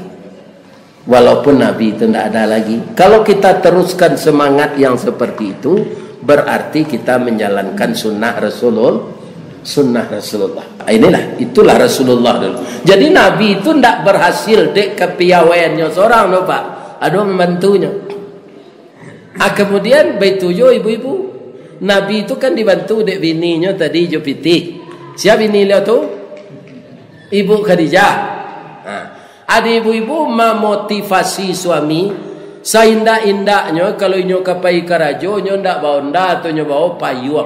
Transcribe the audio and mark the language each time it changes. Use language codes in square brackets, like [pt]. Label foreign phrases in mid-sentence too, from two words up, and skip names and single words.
[id] Walaupun Nabi itu tidak ada lagi. Kalau kita teruskan semangat yang seperti itu, berarti kita menjalankan sunnah Rasulullah. Itulah Rasulullah dulu. Jadi Nabi itu tidak berhasil dek kepiawaiannya seorang, no, Pak. Ada membantunya. [min] Kemudian betujo ibu-ibu, Nabi itu kan dibantu dek bininya tadi jo piti. [id] Siapa bini dia tu? Ibu Khadijah. Ada ibu-ibu memotivasi suami seindah-indahnya [min] kalau nyo kapai karajo nyo ndak baonda atau nyo bawa payung.